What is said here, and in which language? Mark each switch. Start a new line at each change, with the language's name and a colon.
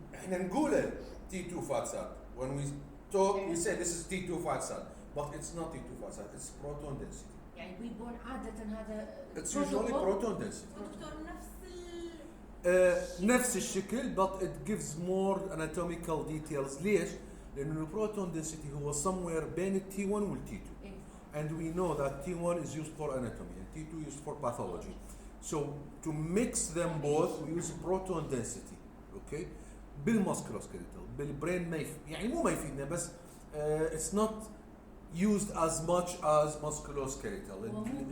Arabic: احنا نقوله
English: T2 fat cell. When we talk we say this is T2 fat cell, but it's not T2 fat cell, it's proton density.
Arabic: يعني بيبون عادة هذا.
English: It's usually proton density.
Arabic: دكتور نفس الشكل
English: but it gives more anatomical details.
Arabic: ليش؟ لأنه البروتون density هو somewhere بين ال T1 وال T2.
English: And we know that T1 is used for anatomy and T2 is for pathology. So to mix them both we use proton density. Okay?
Arabic: بالmusculoskeletal بالbrain ما يعني مو ما يفيدنا بس
English: it's not used as much as musculoskeletal.